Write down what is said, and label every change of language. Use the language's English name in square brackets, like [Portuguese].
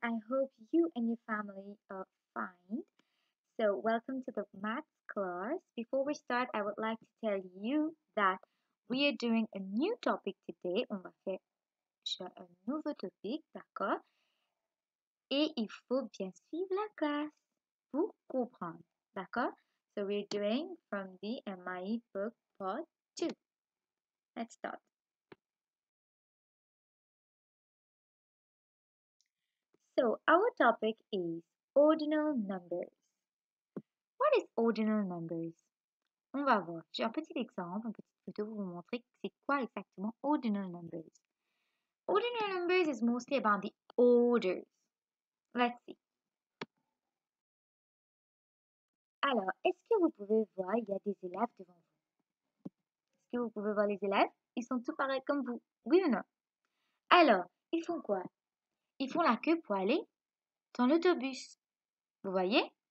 [English] I hope you and your family are fine. So, welcome to the maths class. Before we start, I would like to tell you that we are doing a new topic today. [French] On va faire un nouveau topic, d'accord? Et il faut bien suivre la classe pour comprendre, d'accord? [English] So, we're doing from the MIE book part 2. Let's start. So, our topic is ordinal numbers. What is ordinal numbers? [French] On va voir. J'ai un petit exemple, une petite photo pour vous montrer c'est quoi exactement ordinal numbers. [English] Ordinal numbers is mostly about the orders. Let's see. [French] Alors, est-ce que vous pouvez voir, il y a des élèves devant vous. Est-ce que vous pouvez voir les élèves? Ils sont tous pareils comme vous. Oui ou non? Alors, ils font quoi? Ils font la queue pour aller dans l'autobus. Vous voyez?